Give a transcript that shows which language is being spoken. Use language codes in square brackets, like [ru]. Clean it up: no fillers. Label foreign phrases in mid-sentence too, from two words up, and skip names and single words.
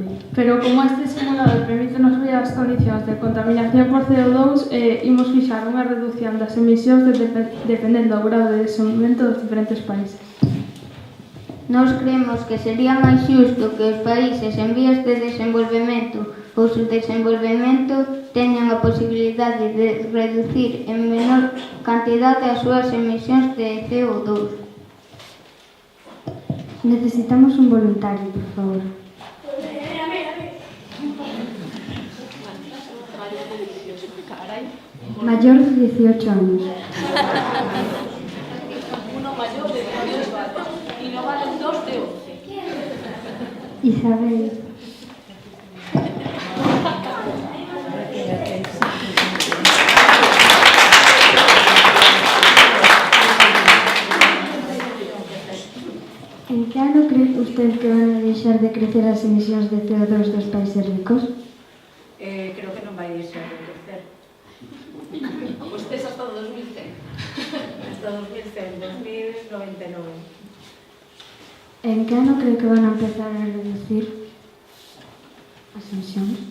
[gl] Pero como este simulador permite-nos ver as condicións de contaminación por CO2, imos fixar unha reducción das emisións dependendo do grado de desenvolvemento dos diferentes países. Nos creemos que sería máis xusto que os países en vías de desenvolvemento ou subdesenvolvemento teñan a posibilidade de reducir en menor cantidade as súas emisións de CO2. [es] Necesitamos un voluntario, por favor. Mayor de 18 años. Uno mayor de 18 años. Y no valen 2 de 11. [gl] Isabel. [es] ¿En qué ano cree usted que van a [gl] deixar de crecer as emisións de CO2 dos países ricos? Creo que non vai deixar de crecer. Pois tes hasta 2100. Hasta 2100, 2099. [es] ¿En qué ano cree que van a empezar a reducir [gl] as emisións?